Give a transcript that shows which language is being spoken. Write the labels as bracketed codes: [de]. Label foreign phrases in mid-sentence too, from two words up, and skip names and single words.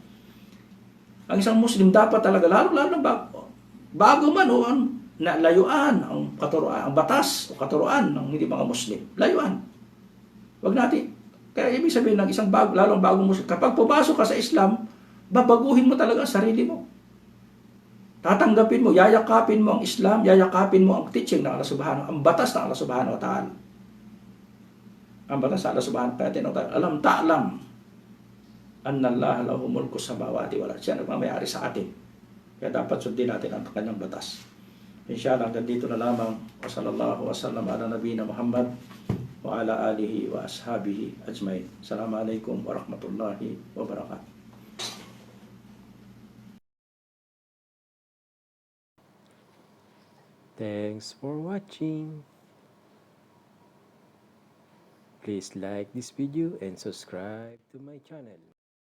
[tl] Ang isang Muslim dapat talaga, lalo bago man o na layuan ang katuruan, ang batas o katuruan ng hindi mga Muslim. Layuan. Wag natin. Kaya ibig sabihin ng isang lalong bagong Muslim, kapag pumasok ka sa Islam, babaguhin mo talaga ang sarili mo. Tatanggapin mo, yayakapin mo ang Islam, yayakapin mo ang teaching ng Allah subhanahu, ang batas ng Allah [ar] سبحانه وتعالى. [tl] Ang batas ng Allah [ar] سبحانه وتعالى. ألم تعلم أن الله له ملك السماوات والأرض. [tl] Siya nagmamayari sa atin. Kaya dapat sundin natin ang kanyang batas. Inshallah, hanggang dito na lamang. [ar] وصلى الله وسلم على نبينا محمد وعلى آله وأصحابه أجمعين. السلام عليكم ورحمة الله وبركاته. [en] Thanks for watching. Please like this video and subscribe to my channel.